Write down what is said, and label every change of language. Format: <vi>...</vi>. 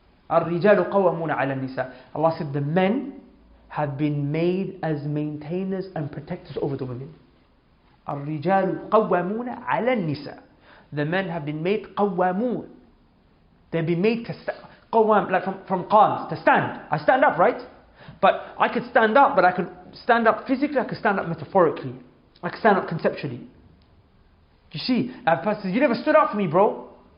<ar>الرجال قوامون على النساء.</ar> <en>Allah said the men have been made as maintainers and protectors over the women.</en> <ar>الرجال قوامون على النساء.</ar> <en>The men have been made قوامون. They've been made to قوام, like from قام, to stand. I stand up, right? But I could stand up, but I could stand up physically, I could stand up metaphorically. I could stand up conceptually. You see, a person says, you never stood up for me, bro.</en>